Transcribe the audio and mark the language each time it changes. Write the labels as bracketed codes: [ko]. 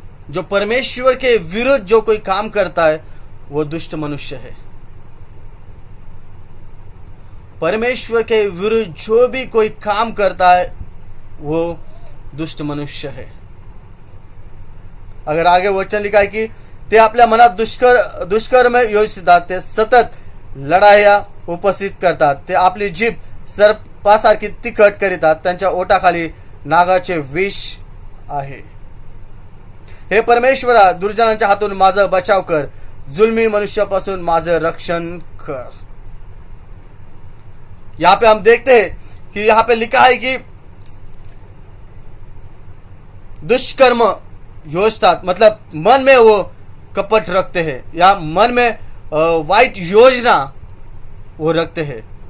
[hi] जो परमेश्वर के विरुद्ध जो कोई काम करता है वो दुष्ट मनुष्य है। परमेश्वर के विरुद्ध जो भी कोई काम करता है वो दुष्ट मनुष्य है। अगर आगे वचन लिखा है कि [mr] ते आपल्या मनात दुष्कर्म योजितात, ते सतत लढाया उपस्थित करतात, ते आपली जीभ सर्पासारखी तिखट करीतात, त्यांच्या ओठाखाली नागाचे विष आहे। हे परमेश्वरा, दुर्जनांच्या हातून माझा बचाव कर, जुल्मी मनुष्यापासून माझं रक्षण कर। [hi] यहां पे हम देखते हैं कि यहां पे लिखा है कि दुष्कर्म योजतात, मतलब मन में वो कपट रखते हैं या मन में वाइट योजना वो रखते हैं।